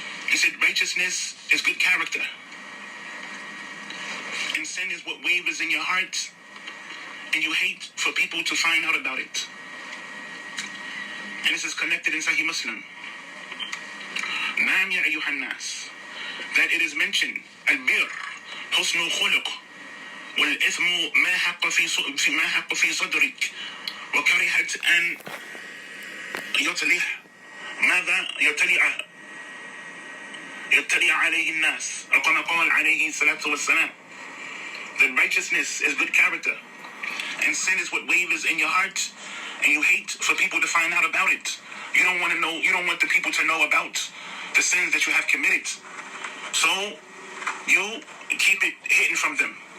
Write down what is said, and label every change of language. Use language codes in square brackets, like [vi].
[en] He said righteousness is good character, and sin is what wavers in your heart and you hate for people to find out about it. And this is connected in Sahih Muslim. [ar] نعم يا أيها الناس, [en] that it is mentioned [ar] البر حسن الخلق والإثم ما حق في صدرك وكرهت أن يطلع ماذا يطلع عليه الناس أو كما قال عليه الصلاة والسلام. [en] That righteousness is good character, and sin is what wavers in your heart, and you hate for people to find out about it. You don't want the people to know about the sins that you have committed. So you keep it hidden from them.